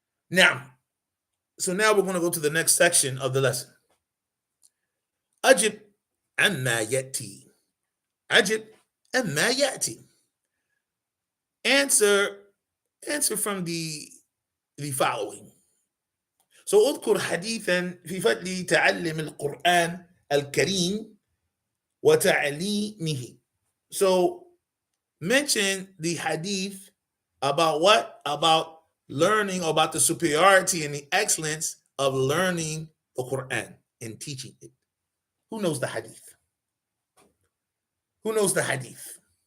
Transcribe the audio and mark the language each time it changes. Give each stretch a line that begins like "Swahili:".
English: Now, so now we're going to go to the next section of the lesson.
Arabic: أجب عما يأتي. أجب عما يأتي.
English: Answer from the following.
Arabic: So اذكر حديثا في فضل تعلم القرآن الكريم وتعليمه.
English: So mention the hadith about what? About learning, about the superiority and the excellence of learning the Quran and teaching it. Who knows the hadith? Who knows the hadith?